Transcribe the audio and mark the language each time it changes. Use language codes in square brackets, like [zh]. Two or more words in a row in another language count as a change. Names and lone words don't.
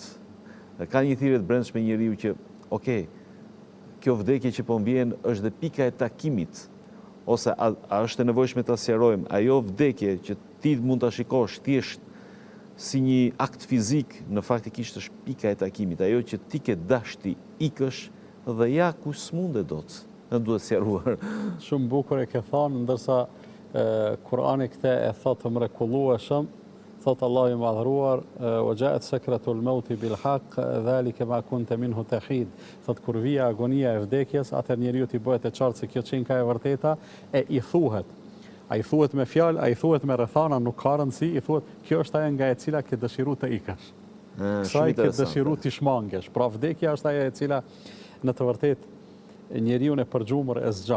[sq] Ka një thirrje të brendshme njeriu që, kjo vdekje që po m'vjen është dhe pika e takimit, ose a është e nevojshme ta sqarojmë, ajo vdekje që ti mund ta shikosh thjesht si një akt fizik, në faktikisht është pika e takimit, ajo që ti ke dashti ikësh dhe ja kush s'mundet dot. Në duhet sqaruar. Shumë bukur e ke thënë, ndërsa Kurani këtë e thotë mrekullueshëm, thotë Allahu i madhëruar, [ar] "وجاءت سكرة الموت بالحق ذلك ما كنت منه تحيد." [sq] Thotë kur vija agonia e vdekjes, atëherë njeriu t'i bëhet e qartë se kjo çenka e vërteta e i thuhet. A i thuhet me fjalë, a i thuhet me rrethana, nuk ka rëndësi, i thuhet kjo është ajo nga e cila ke dëshiru të ikësh. Kësaj ke dëshiru t'i shmangesh. Pra vdekja është ajo e cila në të vërtetë njeriu e përgjumur e zgjan.